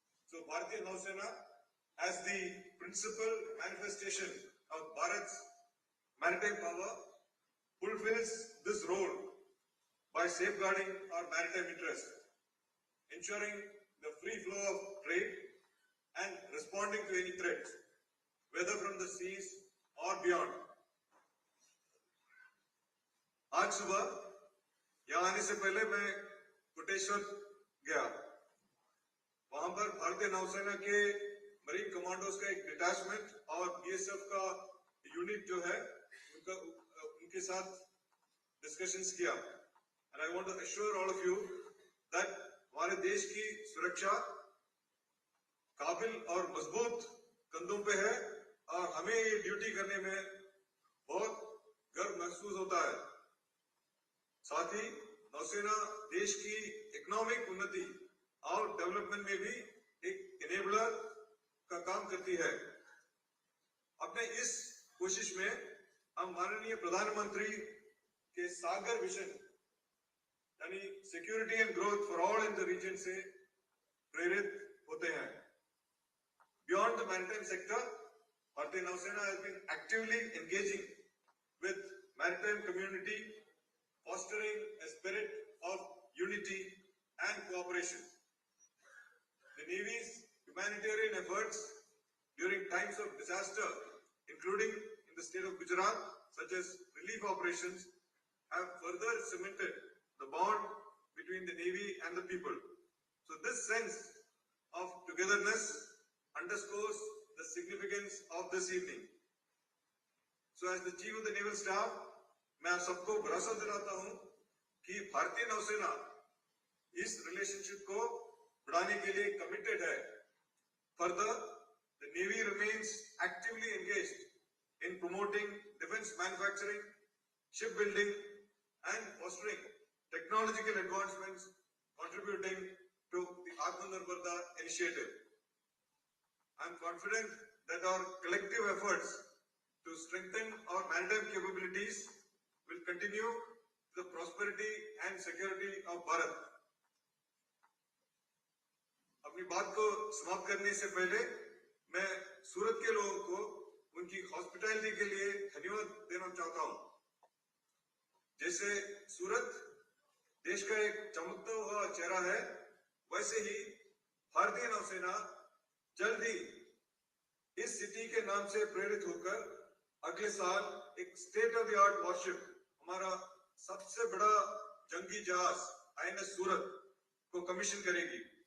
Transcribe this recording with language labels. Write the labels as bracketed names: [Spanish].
[English] So Bharatiya Nausena, as the principal manifestation of Bharat's maritime power, fulfills this role by safeguarding our maritime interests, ensuring the free flow of trade and responding to any threats, whether from the seas or beyond. [Hindi] आज सुबह यहाँ आने से पहले मैं कोटेश्वर गया. वहां पर भारतीय नौसेना के मरीन कमांडोज का एक डिटैचमेंट और बीएसएफ का यूनिट जो है उनके साथ डिस्कशंस किया. [English] And I want to assure all of you that [Hindi] हमारे देश की सुरक्षा काबिल और मजबूत कंधों पे है और हमें ये ड्यूटी करने में बहुत गर्व महसूस होता है. साथ ही नौसेना देश की इकोनॉमिक उन्नति और डेवलपमेंट में भी एक इनेबलर का काम करती है. अपने इस कोशिश में हम माननीय प्रधानमंत्री के सागर विजन यानी [English] security and growth for all in the region [Hindi] से प्रेरित होते हैं. [English] Beyond the maritime sector, Bharatiya Nausena has been actively engaging with maritime community, fostering a spirit of unity and cooperation. The Navy's humanitarian efforts during times of disaster, including in the state of Gujarat, such as relief operations, have further cemented the bond between the Navy and the people. So this sense of togetherness underscores the significance of this evening. So as the Chief of the Naval Staff, [Hindi] मैं आप सबको भरोसा दिलाता हूं कि भारतीय नौसेना इस रिलेशनशिप को बढ़ाने के लिए कमिटेड है. [English] Further, the Navy remains actively engaged in promoting defense manufacturing, shipbuilding, and fostering technological advancements contributing to the Atmanirbharta initiative. I am confident that our collective efforts to strengthen our maritime capabilities will continue the prosperity and security of Bharat. [Hindi] अपनी बात को समाप्त करने से पहले मैं सूरत के लोगों को उनकी हॉस्पिटैलिटी के लिए धन्यवाद देना चाहता हूं. जैसे सूरत देश का एक चमकता हुआ चेहरा है, वैसे ही भारतीय नौसेना जल्द ही इस सिटी के नाम से प्रेरित होकर अगले साल एक state of the art worship, हमारा सबसे बड़ा जंगी जहाज आईएनएस सूरत को कमीशन करेगी.